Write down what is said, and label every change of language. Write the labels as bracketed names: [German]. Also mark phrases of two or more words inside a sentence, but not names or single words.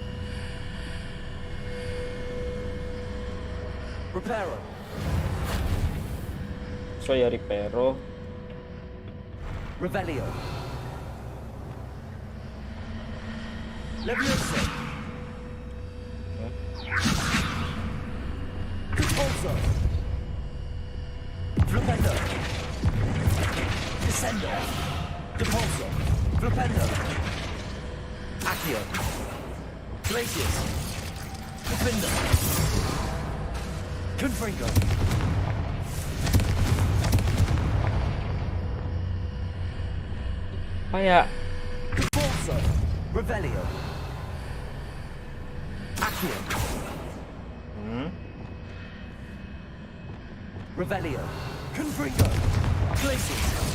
[Indonesian] Reparo. So ya Ripero. Revelio. Leviosa. Compulso. Flipendo. Descendo. Depulso. Flipendo. Accio. Glacius. Defender. Confringo. Apa ya? Compulso. Revelio. Accio. Revelio. Confringo. Glacius.